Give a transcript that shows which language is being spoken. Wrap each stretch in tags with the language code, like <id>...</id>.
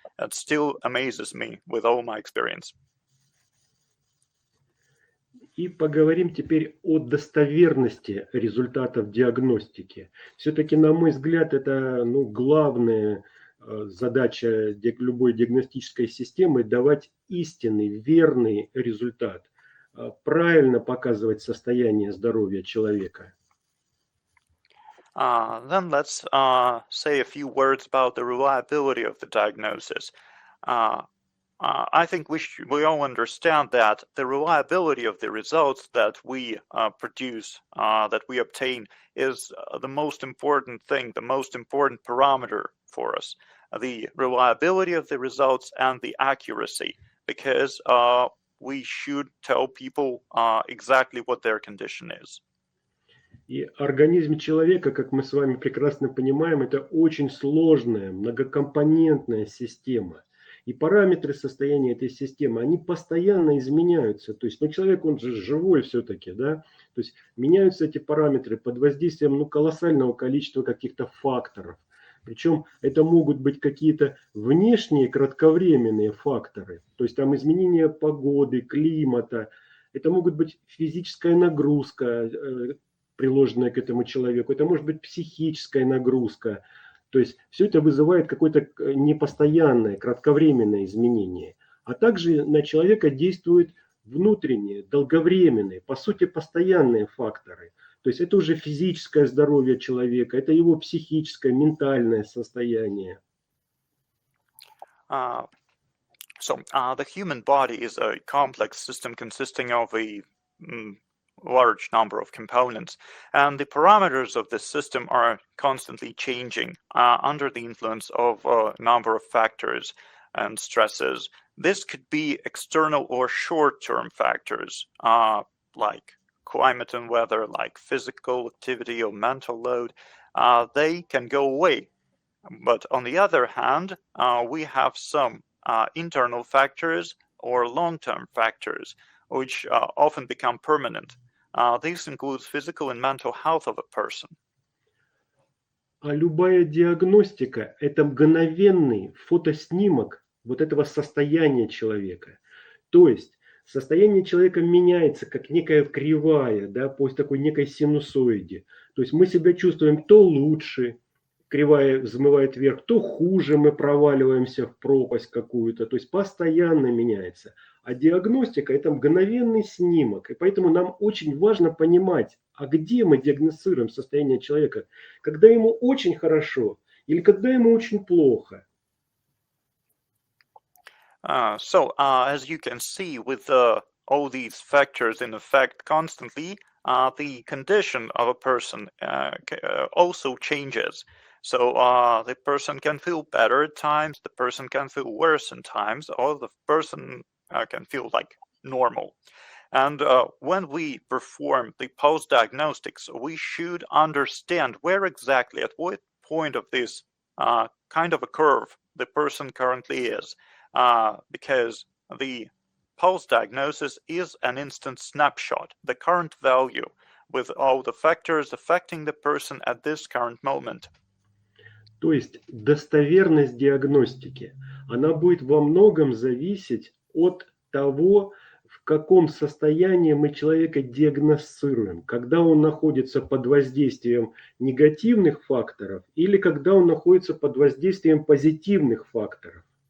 <en>That still amazes me with all my experience.</en> <ru>И поговорим теперь о достоверности результатов диагностики. Все-таки, на мой взгляд, это главная задача любой диагностической системы – давать истинный, верный результат, правильно показывать состояние здоровья человека.</ru> <en>Then let's say a few words about the reliability of the diagnosis. I think we all understand that the reliability of the results that we produce, that we obtain, is the most important thing, the most important parameter for us. the reliability of the results and the accuracy, because we should tell people exactly what their condition is.</en> <ru>И организм человека, как мы с вами прекрасно понимаем, это очень сложная, многокомпонентная система. И параметры состояния этой системы, они постоянно изменяются. То есть, человек, он же живой все-таки, да? То есть, меняются эти параметры под воздействием, колоссального количества каких-то факторов. Причем это могут быть какие-то внешние кратковременные факторы. То есть, там изменение погоды, климата. Это могут быть физическая нагрузка, приложенная к этому человеку. Это может быть психическая нагрузка. То есть все это вызывает какое-то непостоянное, кратковременное изменение. А также на человека действуют внутренние, долговременные, по сути, постоянные факторы. То есть это уже физическое здоровье человека, это его психическое, ментальное состояние.</ru> <en>The human body is a complex system consisting of a large number of components, and the parameters of this system are constantly changing under the influence of a number of factors and stresses. This could be external or short-term factors like climate and weather, like physical activity or mental load. They can go away. But on the other hand, we have some internal factors or long-term factors which often become permanent. This includes physical and mental health of a person.</en> <ru>А любая диагностика – это мгновенный фотоснимок вот этого состояния человека. То есть состояние человека меняется, как некая кривая, да, по такой некой синусоиде. То есть мы себя чувствуем то лучше, кривая взмывает вверх, то хуже, мы проваливаемся в пропасть какую-то. То есть постоянно меняется. А диагностика – это мгновенный снимок. И поэтому нам очень важно понимать, а где мы диагностируем состояние человека. Когда ему очень хорошо или когда ему очень плохо.</ru> <en>As you can see, with all these factors in effect constantly, the condition of a person also changes. So the person can feel better at times, the person can feel worse at times, or the person can feel like normal. And when we perform the post-diagnostics, we should understand where exactly, at what point of this kind of a curve the person currently is. Because the post-diagnosis is an instant snapshot, the current value with all the factors affecting the person at this current moment.</en> <ru>То есть достоверность диагностики, она будет во многом зависеть от того, в каком состоянии мы человека диагностируем, когда он находится под воздействием негативных факторов или когда он находится под воздействием позитивных факторов.</ru>